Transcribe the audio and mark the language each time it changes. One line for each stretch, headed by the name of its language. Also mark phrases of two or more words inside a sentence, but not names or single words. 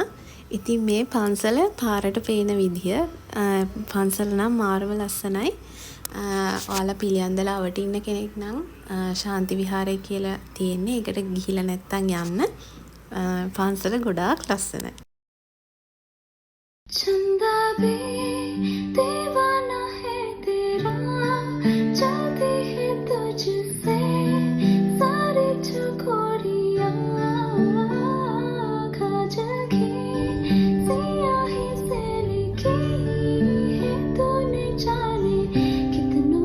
Sinhala: ඉතින් මේ පන්සල පාරට පේන විදිය පන්සල නම් මාරම ලස්සනයි. ඔයාලා පිළියන්දලා අවට ඉන්න කෙනෙක් නම් ශාන්ති විහාරය කියලා තියෙන්නේ. ඒකට ගිහිලා නැත්තම් යන්න. පන්සල ගොඩාක් ලස්සනයි.
Hindi: चंदा भी दीवाना है तेरा चाहती है तुझसे सारी चकोरियां काजल की सियाही से लिखी है तूने जाने कितनों